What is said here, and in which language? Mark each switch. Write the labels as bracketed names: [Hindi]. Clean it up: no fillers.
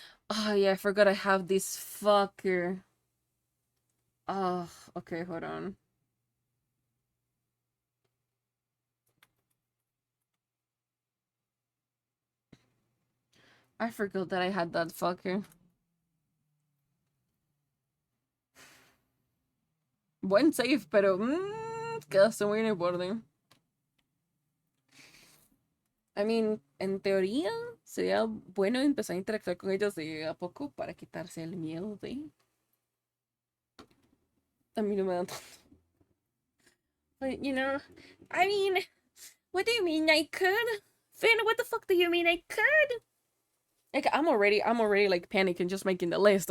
[English] Oh yeah, I forgot I have this fucker. Oh, okay, hold on. I forgot that I had that fucker. [Spanish] Buen save, pero quedaste muy en el borde. [English] I mean, [Spanish] en teoría sería bueno empezar a interactuar con ellos de a poco para quitarse el miedo de. A mí no me da tanto. [English] But, you know, I mean, what do you mean I could? Finn, what the fuck do you mean I could? Like, I'm already like panicking just making the list.